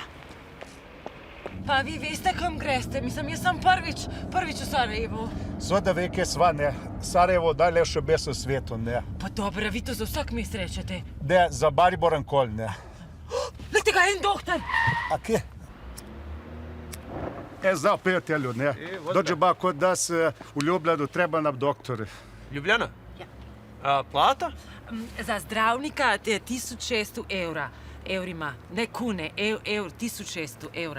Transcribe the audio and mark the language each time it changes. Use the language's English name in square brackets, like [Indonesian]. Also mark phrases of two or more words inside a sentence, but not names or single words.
[Slovenian] Pa vi veste, kam greste? Mislim, jaz sem prvič v Sarajevu. Seveda ve, kje sva, ne. Sarajevo je najlepše mesto na svetu, ne. Pa dobro, vi to za vsak mest rečete. Ne, za Maribor nikoli, ne. Lejte ga, en doktor! A kje? [Bosnian] Znao prijatelju, ne. Dođe ba kod nas u Ljubljanu, treba nam doktore. Ljubljana? [Slovenian] Ja. [Bosnian] A plata? [Slovenian] Za zdravnika je 1600 evra. [Bosnian] Evrima, ne kune, 1600 evra.